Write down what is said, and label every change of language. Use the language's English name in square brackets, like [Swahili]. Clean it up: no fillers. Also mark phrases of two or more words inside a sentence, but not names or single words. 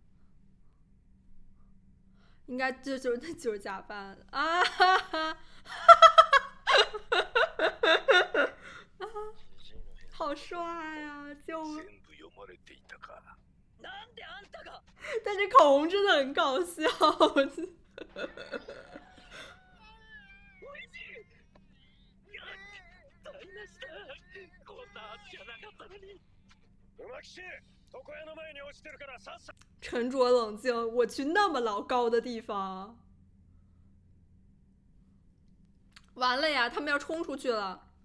[Chinese] 应该就是假扮的啊！哈哈好帅啊！救命！ [Japanese] 全部読まれていたか。なんであんたが。 [Chinese] 但是口红真的很搞笑。沉着冷静，我去那么老高的地方，完了呀！他们要冲出去了。